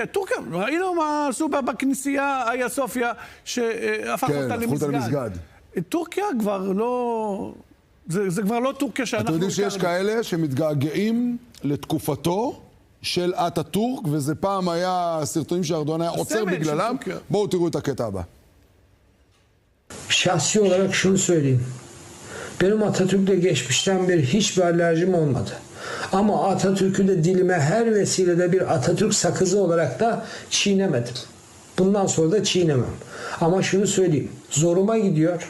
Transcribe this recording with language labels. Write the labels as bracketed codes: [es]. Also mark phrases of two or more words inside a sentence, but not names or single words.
[he] טורקיה, ראינו מה עשו בכנסייה איה סופיה, שהפך אותה למסגד. טורקיה כבר לא... זה כבר לא טורקיה שאנחנו... אתם יודעים שיש כאלה שמתגעגעים לתקופתו של אטאטורק, וזה פעם היה סרטונים שארדואן היה עוצר בגללם. בואו תראו את הקטע הבא. [tr] Şahsi olarak şunu söyleyeyim. Benim Atatürk'le geçmişten beri hiçbir alerjim olmadı. Ama Atatürk'ü de dilime her vesilede bir Atatürk sakızı olarak da çiğnemedim. Bundan sonra da çiğnemem. Ama şunu söyleyeyim. Zoruma gidiyor.